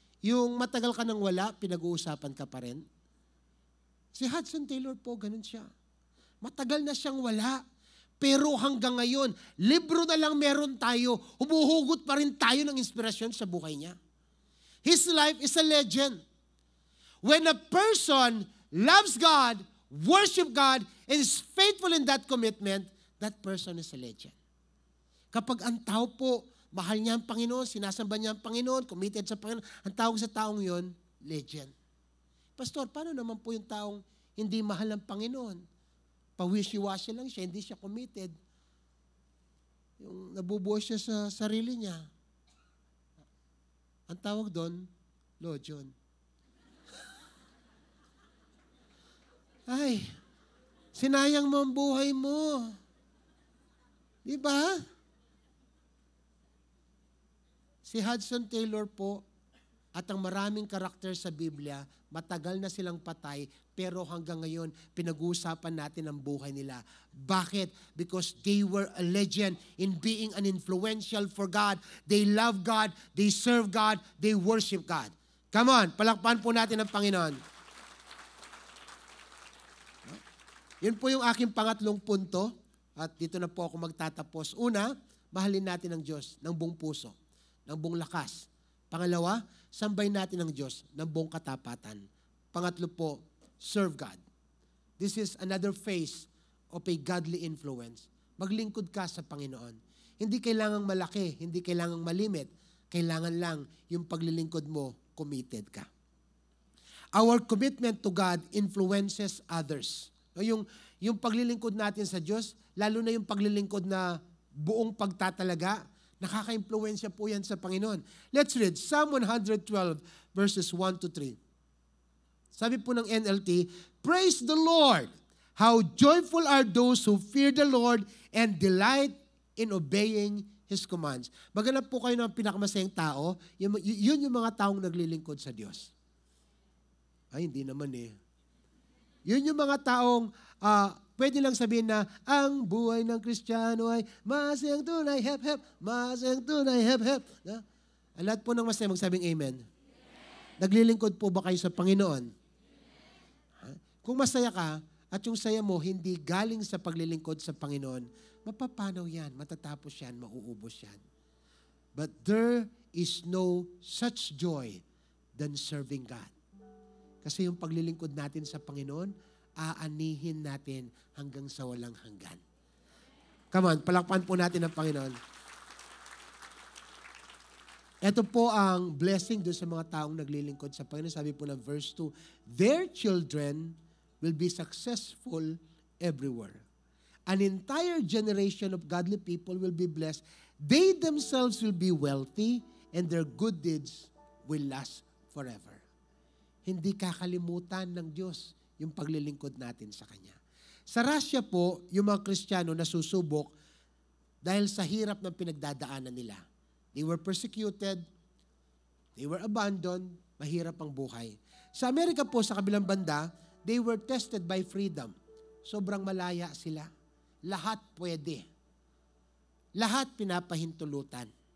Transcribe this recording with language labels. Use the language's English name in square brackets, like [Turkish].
[Filipino] Yung matagal ka nang wala, pinag-uusapan ka pa rin. Si Hudson Taylor po, ganun siya. Matagal na siyang wala, pero hanggang ngayon, libro na lang meron tayo, humuhugot pa rin tayo ng inspirasyon sa buhay niya. [English] His life is a legend. When a person loves God, worship God, and is faithful in that commitment, that person is a legend. [Filipino] Kapag ang tao po, mahal niya ang Panginoon, sinasamba niya ang Panginoon, committed sa Panginoon, ang tawag sa taong yon, legend. Pastor, paano naman po yung taong hindi mahal ang Panginoon? Pawishi-washi lang siya, hindi siya committed. Yung nabubuo siya sa sarili niya. Ang tawag doon, lojon. Ay, sinayang mo ang buhay mo. Di ba? Si Hudson Taylor po at ang maraming karakter sa Biblia, matagal na silang patay, pero hanggang ngayon, pinag-uusapan natin ang buhay nila. Bakit? [English] Because they were a legend in being an influential for God. They love God, they serve God, they worship God. Come on, [Filipino] palakpan po natin ang Panginoon. Yun po yung aking pangatlong punto. At dito na po ako magtatapos. Una, mahalin natin ang Diyos ng buong puso, ng buong lakas. Pangalawa, sambahin natin ang Diyos ng buong katapatan. Pangatlo po, [English] serve God. This is another phase of a godly influence. [Filipino] Maglingkod ka sa Panginoon. Hindi kailangang malaki, hindi kailangang malimit. Kailangan lang yung paglilingkod mo, committed ka. [English] Our commitment to God influences others. [Filipino] Yung paglilingkod natin sa Diyos, lalo na yung paglilingkod na buong pagtatalaga, nakaka-impluwensya po yan sa Panginoon. [English] Let's read Psalm 112 verses 1 to 3. [Filipino] Sabi po ng NLT, [English] praise the Lord! How joyful are those who fear the Lord and delight in obeying His commands. [Filipino] Maghanap po kayo ng pinakamasayang tao, yun yung mga taong naglilingkod sa Diyos. Ay, hindi naman eh. Yun yung mga taong pwede lang sabihin na ang buhay ng Kristiyano ay masayang tunay, hep, hep, masayang tunay, hep, hep. Ang lahat po ng masaya magsabing amen. Naglilingkod po ba kayo sa Panginoon? Kung masaya ka at yung saya mo hindi galing sa paglilingkod sa Panginoon, mapapanaw yan, matatapos yan, mauubos yan. [English] But there is no such joy than serving God. [Filipino] Kasi yung paglilingkod natin sa Panginoon, aanihin natin hanggang sa walang hanggan. [English] Come on, [Filipino] palakpan po natin ang Panginoon. Ito po ang blessing doon sa mga taong naglilingkod sa Panginoon. Sabi po ng verse 2, [English] their children will be successful everywhere. An entire generation of godly people will be blessed. They themselves will be wealthy and their good deeds will last forever. [Filipino] Hindi kakalimutan ng Diyos yung paglilingkod natin sa Kanya. Sa Russia po, yung mga Kristiyano nasusubok dahil sa hirap ng pinagdadaanan nila. [English] They were persecuted, they were abandoned, [Filipino] mahirap ang buhay. Sa Amerika po, sa kabilang banda, [English] they were tested by freedom. [Filipino] Sobrang malaya sila. Lahat pwede. Lahat pinapahintulutan.